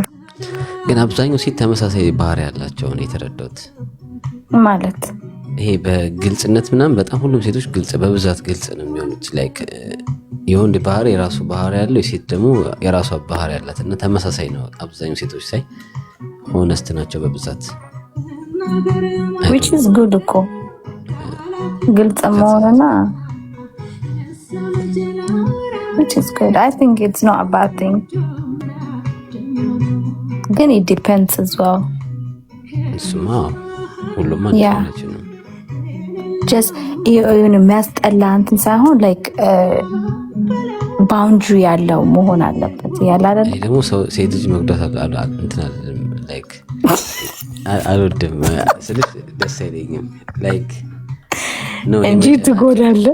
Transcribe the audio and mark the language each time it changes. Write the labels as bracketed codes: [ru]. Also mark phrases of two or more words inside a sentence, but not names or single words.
[am] ግን አብዛኛው ሴት ተመሳሳይ ባህሪ ያላቸው ነው የተረዳሁት። ማለት ይሄ በግልጽነት ምናምን በጣም ሁሉም ሴቶች ግልጽ በብዛት ግልጽ ነው የሚሆኑት። ላይክ የወንድ ባህሪ የራሱ ባህሪ ያለው የሴት ደግሞ የራሷ ባህሪ ያላት እና ተመሳሳይ ነው። አብዛኛው ሴቶች ሳይ ሆነስት ናቸው በብዛት [en] which is good [am] እኮ ግልጽ መሆንና [en] which is good. I think it's not a bad thing. ግን it depends as well. [am] እሱማ ሁሉም ማለት ነው። [en] just even [am] የሚያስጠላ እንትን ሳይሆን [en] like boundary [am] ያለው መሆን አለበት። ያለ አይደል ደግሞ ሴት ልጅ መጉዳት እንትን አይደለም like አልወድም ስልሽ ደስ አይለኝም like ነው እንጂ ትጎዳለህ።